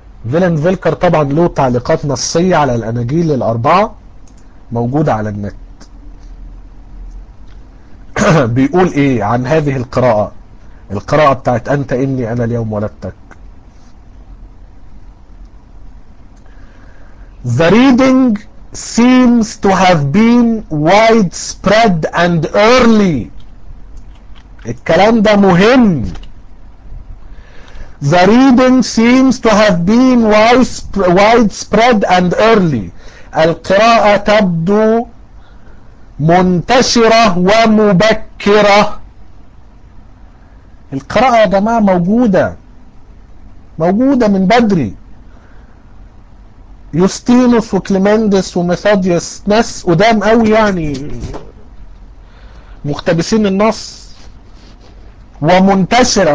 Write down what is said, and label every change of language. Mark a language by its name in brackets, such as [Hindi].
[Arabic] فيلاند فيلكر طبعا له تعليقات نصية على الأناجيل الأربعة موجودة على النت. بيقول ايه عن هذه القراءة، القراءة بتاعت انت اني انا اليوم ولدتك؟ [English] The reading seems to have been widespread and early. [Arabic] الكلام ده مهم. [English] The reading seems to have been widespread and early. [Arabic] القراءة تبدو منتشرة ومبكرة. القراءة يا جماعة موجودة. موجودة من بدري. يوستينوس وكليمندس وميثوديوس ناس قدام قوي يعني مقتبسين النص. ومنتشرة.